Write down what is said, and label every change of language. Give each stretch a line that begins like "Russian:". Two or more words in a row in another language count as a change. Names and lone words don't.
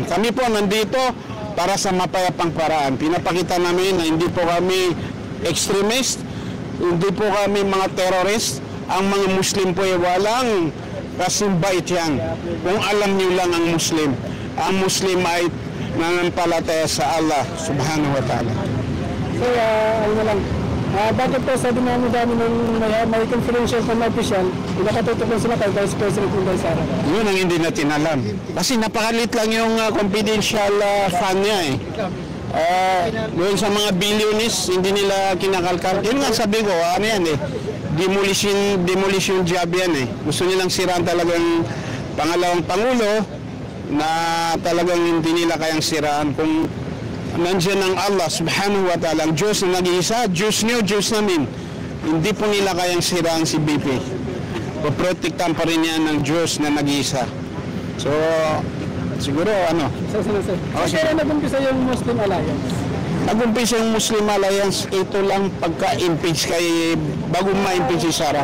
Filipino: Kami po nandito para sa mapayapang paraan. Pinapakita namin na hindi po kami extremist, hindi po kami mga terrorist. Ang mga Muslim po ay walang kasimbait yan. Kung alam niyo lang ang Muslim ay nananampalataya sa
Arabic: الله سبحانه وتعالى.
Filipino: So, ano na lang, bakit po sa dinami-dami ng may
English: confidential from official,
Filipino: nakatutok lang sila kay Vice President Inday Sara? Yun ang hindi natin alam. Kasi napakalit lang yung
English: confidential fund
Filipino: niya eh. Doon sa mga billionis, hindi nila kinakalkal. Yun nga sabi ko, ano yan eh,
English: demolition job
Filipino: yan eh. Gusto nilang siraan talagang pangalawang Pangulo, na talagang hindi nila kayang siraan. Kung nandiyan ang
Arabic: الله سبحانه وتعالى,
Filipino: ang Diyos na nag-iisa, Diyos niyo, Diyos namin, hindi po nila kayang siraan si BP. Paprotektahan pa rin yan ng Diyos na nag-iisa. So, siguro ano? Kaya nag-umpisa yung Muslim Alliance? Nag-umpisa yung Muslim Alliance, ito lang pagka-impeach bago ma-impeach si Sara.